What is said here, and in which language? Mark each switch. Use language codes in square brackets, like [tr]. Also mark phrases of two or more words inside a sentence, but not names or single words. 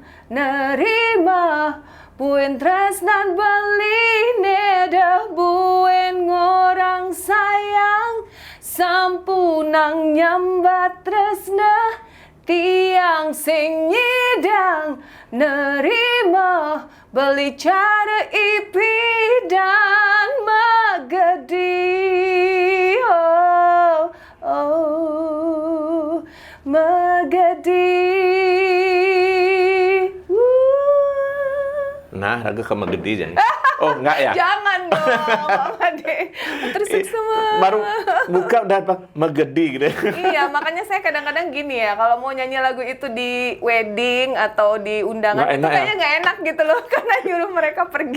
[ban] nerima buen tresnan Bali neda buen ngorang sayang sampunang nyambat tresna tiang sing nyidang nerima beli cara ipi dan magadi magadi. Nah, raga ke magadi jangan. [id] Oh, enggak ya? Jangan dong, Pak Made. Terus semua. Baru buka udah apa? Magadi gitu. Iya, makanya saya kadang-kadang gini ya, kalau mau nyanyi lagu itu di wedding atau di undangan Nggak itu enak kayaknya nggak enak gitu loh, karena nyuruh mereka pergi.